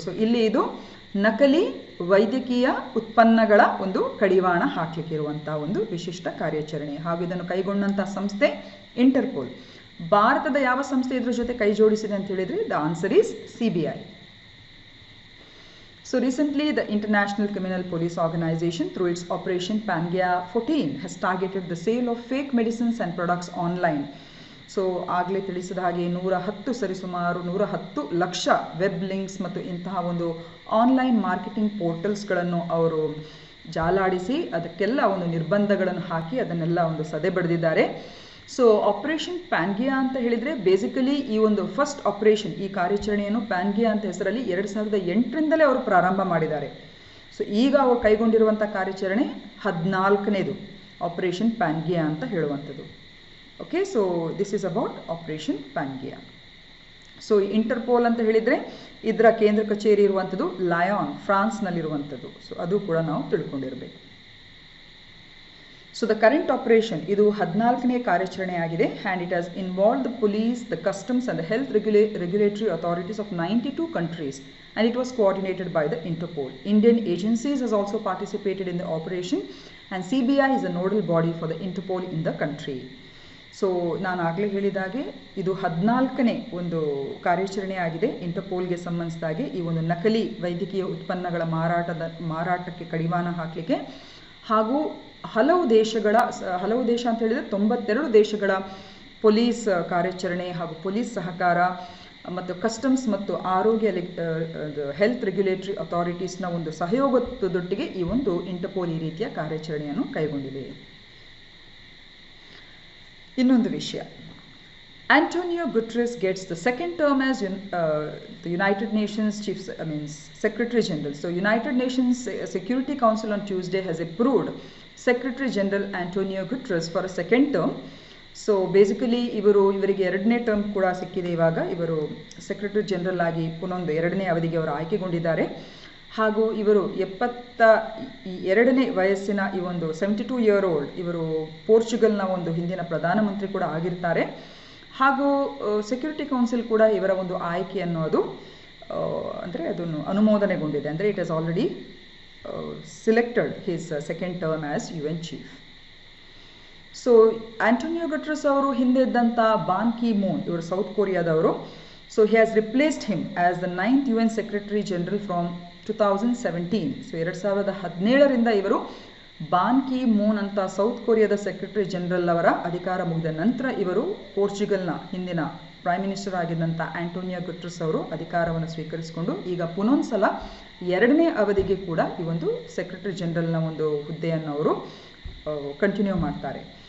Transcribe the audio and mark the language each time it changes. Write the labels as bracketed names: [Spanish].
[Kannada] So ಇಲ್ಲಿ ಇದು ನಕಲಿ ವೈದ್ಯಕೀಯ ಉತ್ಪನ್ನಗಳ ಒಂದು ಕಡಿವಾಣ ಹಾಕಲಿಕ್ಕಿರುವಂಥ ಒಂದು ವಿಶಿಷ್ಟ ಕಾರ್ಯಾಚರಣೆ. ಹಾಗೂ ಇದನ್ನು ಕೈಗೊಂಡಂಥ ಸಂಸ್ಥೆ ಇಂಟರ್ಪೋಲ್. ಭಾರತದ ಯಾವ ಸಂಸ್ಥೆ ಇದರ ಜೊತೆ ಕೈ ಜೋಡಿಸಿದೆ ಅಂತ ಹೇಳಿದರೆ [English] the answer is [Kannada] CBI. [English] So recently, the International Criminal Police Organization, through its Operation Pangea 14, has targeted the sale of fake medicines and products online. [Kannada] So ಆಗಲೇ ತಿಳಿಸಿದ ಹಾಗೆ 110 ಸರಿಸುಮಾರು 110 ಲಕ್ಷ ವೆಬ್ ಲಿಂಕ್ಸ್ ಮತ್ತು ಇಂತಹ ಒಂದು ಆನ್ಲೈನ್ ಮಾರ್ಕೆಟಿಂಗ್ ಪೋರ್ಟಲ್ಸ್ಗಳನ್ನು ಅವರು ಜಾಲಾಡಿಸಿ ಅದಕ್ಕೆಲ್ಲ ಒಂದು ನಿರ್ಬಂಧಗಳನ್ನು ಹಾಕಿ ಅದನ್ನೆಲ್ಲ ಒಂದು ಸದೆ ಬಡಿದಿದ್ದಾರೆ. ಸೊ ಆಪರೇಷನ್ ಪ್ಯಾಂಗಿಯಾ ಅಂತ ಹೇಳಿದರೆ ಬೇಸಿಕಲಿ ಈ ಒಂದು ಫಸ್ಟ್ ಆಪರೇಷನ್, ಈ ಕಾರ್ಯಾಚರಣೆಯನ್ನು ಪ್ಯಾಂಗಿಯಾ ಅಂತ ಹೆಸರಲ್ಲಿ 2008ರಿಂದಲೇ ಅವರು ಪ್ರಾರಂಭ ಮಾಡಿದ್ದಾರೆ. ಸೊ ಈಗ ಅವರು ಕೈಗೊಂಡಿರುವಂಥ ಕಾರ್ಯಾಚರಣೆ 14ನೇದು ಆಪರೇಷನ್ ಪ್ಯಾಂಗಿಯಾ ಅಂತ ಹೇಳುವಂಥದ್ದು. Okay, [English] So this is about operation Pangaea. [Kannada] So Interpol ಅಂತ ಹೇಳಿದರೆ ಇದರ ಕೇಂದ್ರ ಕಚೇರಿ ಇರುವಂಥದ್ದು ಲಯಾನ್, ಫ್ರಾನ್ಸ್ನಲ್ಲಿರುವಂಥದ್ದು. ಸೊ ಅದು ಕೂಡ ನಾವು ತಿಳ್ಕೊಂಡಿರಬೇಕು. ಸೊ [English] the current operation [Kannada] ಇದು 14ನೇ ಕಾರ್ಯಾಚರಣೆ ಆಗಿದೆ. [English] And it has involve the police, the customs and the health regulatory authorities of 92 countries, and it was coordinated by the Interpol. Indian agencies has also participated in the operation, and CBI is a nodal body for the Interpol in the country. [Kannada] So ನಾನು ಆಗಲೇ ಹೇಳಿದಾಗೆ ಇದು 14ನೇ ಒಂದು ಕಾರ್ಯಾಚರಣೆ ಆಗಿದೆ ಇಂಟರ್ಪೋಲ್ಗೆ ಸಂಬಂಧಿಸಿದಾಗೆ ಈ ಒಂದು ನಕಲಿ ವೈದ್ಯಕೀಯ ಉತ್ಪನ್ನಗಳ ಮಾರಾಟಕ್ಕೆ ಕಡಿವಾಣ ಹಾಕಲಿಕ್ಕೆ. ಹಾಗೂ ಹಲವು ದೇಶ ಅಂತ ಹೇಳಿದರೆ 92 ದೇಶಗಳ ಪೊಲೀಸ್ ಕಾರ್ಯಾಚರಣೆ ಹಾಗೂ ಪೊಲೀಸ್ ಸಹಕಾರ ಮತ್ತು ಕಸ್ಟಮ್ಸ್ ಮತ್ತು ಆರೋಗ್ಯ ಹೆಲ್ತ್ ರೆಗ್ಯುಲೇಟರಿ ಅಥಾರಿಟೀಸ್ನ ಒಂದು ಸಹಯೋಗದೊಟ್ಟಿಗೆ ಈ ಒಂದು ಇಂಟರ್ಪೋಲ್ ಈ ರೀತಿಯ ಕಾರ್ಯಾಚರಣೆಯನ್ನು ಕೈಗೊಂಡಿದೆ. ಇನ್ನೊಂದು ವಿಷಯ, [English] Antonio Guterres gets the second term as the United Nations Secretary General. So United Nations Security Council on Tuesday has approved Secretary General Antonio Guterres for a second term. [Kannada] So basically ಇವರಿಗೆ 2ನೇ term ಕೂಡ ಸಿಕ್ಕಿದೆ. ಇವಾಗ ಇವರು secretary general ಆಗಿ ಪುನೊಂದು 2ನೇ ಅವಧಿಗೆ ಅವರು ಆಯ್ಕೆಗೊಂಡಿದ್ದಾರೆ. ಹಾಗೂ ಇವರು 72ನೇ ವಯಸ್ಸಿನ ಈ ಒಂದು [English] 72 year old [Kannada] ಇವರು ಪೋರ್ಚುಗಲ್ನ ಒಂದು ಹಿಂದಿನ ಪ್ರಧಾನಮಂತ್ರಿ ಕೂಡ ಆಗಿರ್ತಾರೆ. ಹಾಗೂ ಸೆಕ್ಯೂರಿಟಿ ಕೌನ್ಸಿಲ್ ಕೂಡ ಇವರ ಒಂದು ಆಯ್ಕೆ ಅನ್ನೋದು ಅಂದರೆ ಅದನ್ನು ಅನುಮೋದನೆಗೊಂಡಿದೆ. ಅಂದರೆ [English] It has already selected his second term as UN chief. [Kannada] So Antonio Guterres ಅವರು ಹಿಂದೆ ಇದ್ದಂಥ ಬಾನ್ ಕಿ ಮೂನ್ ಇವರು south ಕೊರಿಯಾದವರು. [English] So he has replaced him as the 9th UN secretary general from 2017. [Kannada] So 2017ರಿಂದ ಇವರು ಬಾನ್ ಕಿ ಮೂನ್ ಅಂತ ಸೌತ್ ಕೊರಿಯಾದ ಸೆಕ್ರೆಟರಿ ಜನರಲ್ ಅವರ ಅಧಿಕಾರ ಮುಗಿದ ನಂತರ ಇವರು ಪೋರ್ಚುಗಲ್ನ ಹಿಂದಿನ ಪ್ರೈಮ್ ಮಿನಿಸ್ಟರ್ ಆಗಿದ್ದಂಥ ಆಂಟೋನಿಯೋ ಗುಟೆರಸ್ ಅವರು ಅಧಿಕಾರವನ್ನು ಸ್ವೀಕರಿಸಿಕೊಂಡು ಈಗ ಪುನೊಂದ್ಸಲ 2ನೇ ಅವಧಿಗೆ ಕೂಡ ಈ ಒಂದು ಸೆಕ್ರೆಟರಿ ಜನರಲ್ನ ಒಂದು ಹುದ್ದೆಯನ್ನು ಅವರು ಕಂಟಿನ್ಯೂ ಮಾಡ್ತಾರೆ.